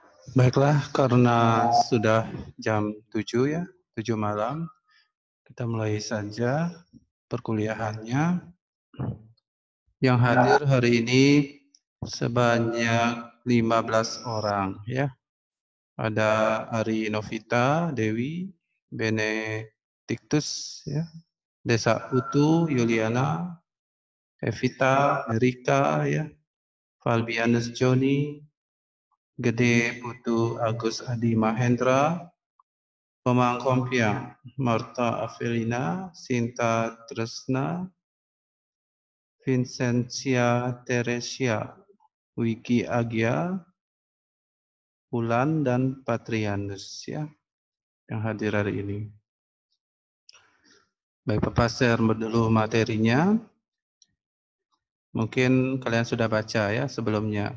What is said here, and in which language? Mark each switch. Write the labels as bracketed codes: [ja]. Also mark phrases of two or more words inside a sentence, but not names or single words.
[id] Baiklah, karena sudah jam 7 ya, 7 malam, kita mulai saja perkuliahannya. Yang hadir hari ini sebanyak 15 orang ya. Ada Ari Novita, Dewi, Benediktus ya, Desa Utu, Yuliana, Evita, Erika ya, Falbianus Joni, Gede Putu Agus Adi Mahendra, Komang Kompiang, Marta Avelina, Sinta Tresna, Vincentia Teresia, Wiki Agia, Ulan dan Patrianus ya yang hadir hari ini. Baik, Bapak share dulu materinya. Mungkin kalian sudah baca ya sebelumnya.